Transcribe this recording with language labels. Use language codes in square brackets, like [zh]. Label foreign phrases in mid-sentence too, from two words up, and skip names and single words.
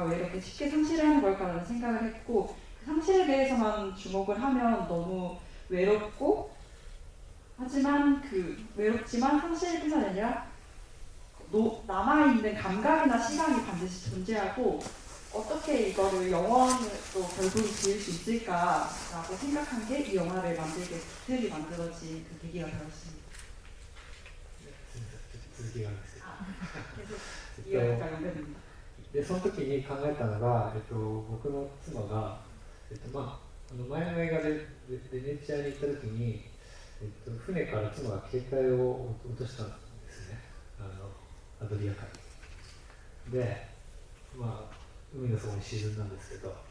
[ko] 왜 이렇게 쉽게 상실하는 걸까라는 생각을 했고 상실에 대해서만 주목을 하면 너무 외롭고 하지만 외롭지만 상실뿐만 아니라 남아있는 감각이나 시간이 반드시 존재하고 어떻게 이거를 영원으로 결국을 지을 수 있을까라고 생각한 게 이 영화를 만들게 틀이 만들어진 그 계기가 되었습니다. [ja] 続きがあるんですけど、 [ko] 계속 이어가 연결됩니다. [ja] でその時に考えたのが、僕の妻が、前の映画でベネチアに行った時に、船から妻が携帯を落としたんですね、アドリア海で、海の底に沈んだんですけど、